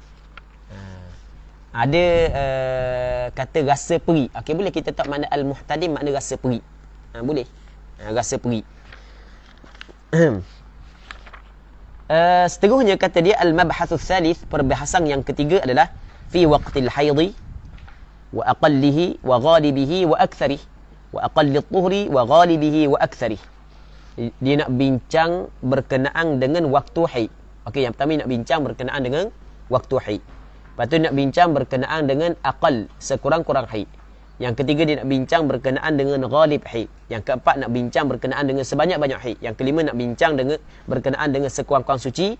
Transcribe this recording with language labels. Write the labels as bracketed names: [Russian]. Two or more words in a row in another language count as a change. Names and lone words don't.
[Malay] Ada kata rasa peri. Okey, boleh kita tak makna al-muhtadim, makna rasa peri. Boleh. Rasa peri. Seterusnya kata dia [Arabic] المبحث الثالث, [Malay] perbahasan yang ketiga adalah [Arabic] في وقت الحيض وأقله وغالبه وأكثره وأقل الطهر وغالبه وأكثره. [Malay] Dia nak bincang berkenaan dengan waktu haid. Okey, yang pertama nak bincang berkenaan dengan waktu haid. Lepas tu nak bincang berkenaan dengan aqal, sekurang-kurang haid. Yang ketiga dia nak bincang berkenaan dengan ghalib haid. Yang keempat nak bincang berkenaan dengan sebanyak-banyak haid. Yang kelima nak bincang dengan berkenaan dengan sekurang-kurang suci.